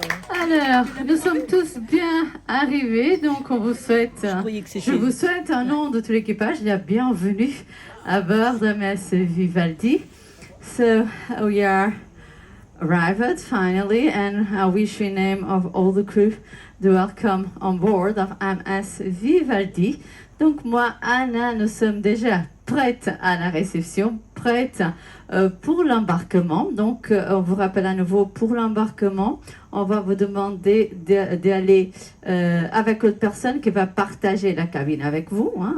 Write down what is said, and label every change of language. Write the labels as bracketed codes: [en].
[fr] Alors, nous sommes tous bien arrivés, donc on vous souhaite, je vous souhaite au nom de tout l'équipage la bienvenue à bord de MS Vivaldi. [en] So we are arrived finally, and I wish in name of all the crew the welcome on board of MS Vivaldi. [fr] Donc moi, Anna, nous sommes déjà prêtes à la réception, prêtes pour l'embarquement. Donc on vous rappelle à nouveau, pour l'embarquement, on va vous demander d'aller avec l'autre personne qui va partager la cabine avec vous. Hein.